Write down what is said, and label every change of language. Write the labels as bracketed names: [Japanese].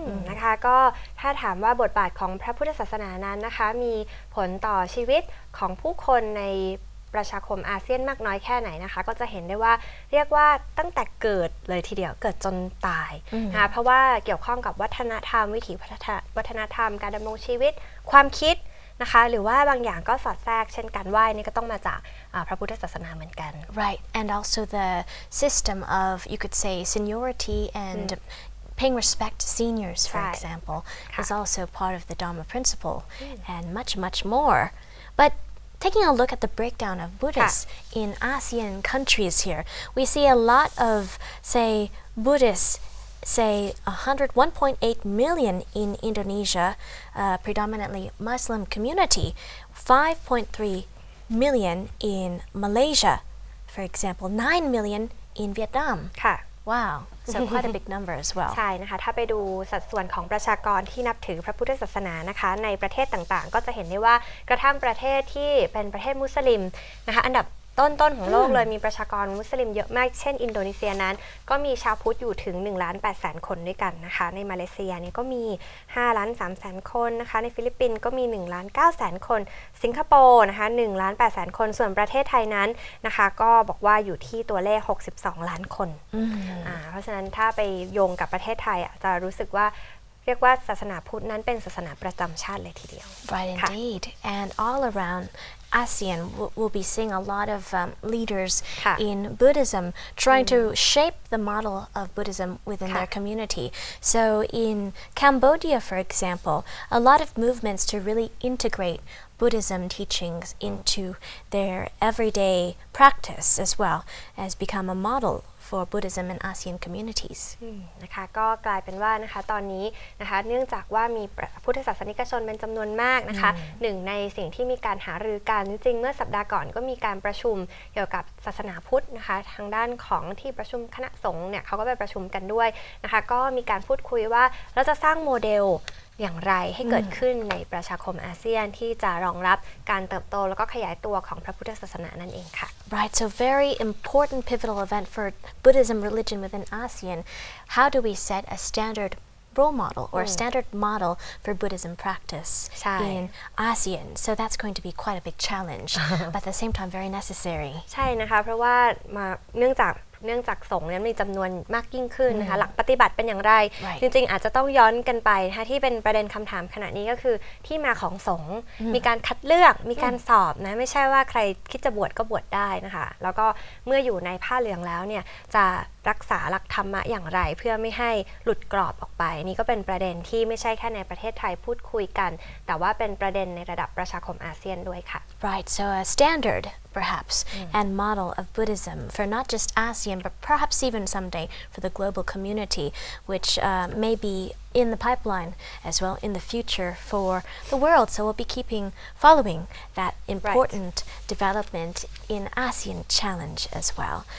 [Thai] นะคะก็ถ้าถามว่าบทบาทของพระพุทธศาสนานั้นนะคะมีผลต่อชีวิตของผู้คนในประชาคมอาเซียนมากน้อยแค่ไหนนะคะก็จะเห็นได้ว่าเรียกว่าตั้งแต่เกิดเลยทีเดียวเกิดจนตายนะคะเพราะว่าเกี่ยวข้องกับวัฒนธรรมวิถีวัฒนธรรมการดำรงชีวิตความคิดนะคะหรือว่าบางอย่างก็สอดแทรกเช่นการไหว้นี่ก็ต้องมาจากพระพุทธศาสนาเหมือนกัน [English] Right, and also the system of you could say seniority and paying respect to seniors, for example, is also part of the Dharma principle and much more. But taking a look at the breakdown of Buddhists in ASEAN countries here, we see a lot of, say, Buddhists, say 1.8 million in Indonesia, predominantly Muslim community, 5.3 million in Malaysia, for example, 9 million in Vietnam. Wow, so quite a big number as well. [Thai] ใช่นะคะถ้าไปดูสัดส่วนของประชากรที่นับถือพระพุทธศาสนานะคะในประเทศต่างๆก็จะเห็นได้ว่ากระทั่งประเทศที่เป็นประเทศมุสลิมนะคะอันดับต้นของโลกเลยมีประชากรมุสลิมเยอะมากเช่นอินโดนีเซียนั้นก็มีชาวพุทธอยู่ถึง 1,800,000 คนด้วยกันนะคะในมาเลเซียเนี่ยก็มี 5,300,000 คนนะคะในฟิลิปปินส์ก็มี 1,900,000 คนสิงคโปร์นะคะ 1,800,000 คนส่วนประเทศไทยนั้นนะคะก็บอกว่าอยู่ที่ตัวเลข62 ล้านคนเพราะฉะนั้นถ้าไปโยงกับประเทศไทยจะรู้สึกว่าเรียกว่าศาสนาพุทธนั้นเป็นศาสนาประจำชาติเลยทีเดียว [English] Right, indeed, and all around ASEAN we'll be seeing a lot of leaders in Buddhism trying to shape the model of Buddhism within their community. So in Cambodia, for example, a lot of movements to really integrate Buddhism teachings into their everyday practice as well as become a model for Buddhism in ASEAN communities. [Thai] นะคะก็กลายเป็นว่านะคะตอนนี้นะคะเนื่องจากว่ามีพุทธศาสนิกชนเป็นจำนวนมากนะคะหนึ่งในสิ่งที่มีการหารือกันจริงๆเมื่อสัปดาห์ก่อนก็มีการประชุมเกี่ยวกับศาสนาพุทธนะคะทางด้านของที่ประชุมคณะสงฆ์เนี่ยเขาก็ไปประชุมกันด้วยนะคะก็มีการพูดคุยว่าเราจะสร้างโมเดลอย่างไรให้เกิดขึ้นในประชาคมอาเซียนที่จะรองรับการเติบโตแล้วก็ขยายตัวของพระพุทธศาสนานั่นเองค่ะ [English] Right, so very important pivotal event for Buddhism religion within ASEAN. How do we set a standard role model or a standard model for Buddhism practice in ASEAN? So that's going to be quite a big challenge, but at the same time very necessary. [Thai] ใช่นะคะเพราะว่าเนื่องจากสงฆ์นั้นมีจำนวนมากยิ่งขึ้นนะคะหลักปฏิบัติเป็นอย่างไรจริงๆอาจจะต้องย้อนกันไปนะคะที่เป็นประเด็นคำถามขณะนี้ก็คือที่มาของสงฆ์มีการคัดเลือกมีการสอบนะไม่ใช่ว่าใครคิดจะบวชก็บวชได้นะคะแล้วก็เมื่ออยู่ในผ้าเหลืองแล้วเนี่ยจะรักษาหลักธรรมะอย่างไรเพื่อไม่ให้หลุดกรอบออกไปนี่ก็เป็นประเด็นที่ไม่ใช่แค่ในประเทศไทยพูดคุยกันแต่ว่าเป็นประเด็นในระดับประชาคมอาเซียนด้วยค่ะ [English] Right, so a standard perhaps and model of Buddhism for not just ASEAN but perhaps even someday for the global community which may be in the pipeline as well in the future for the world. So we'll be following that important development in ASEAN challenge as well.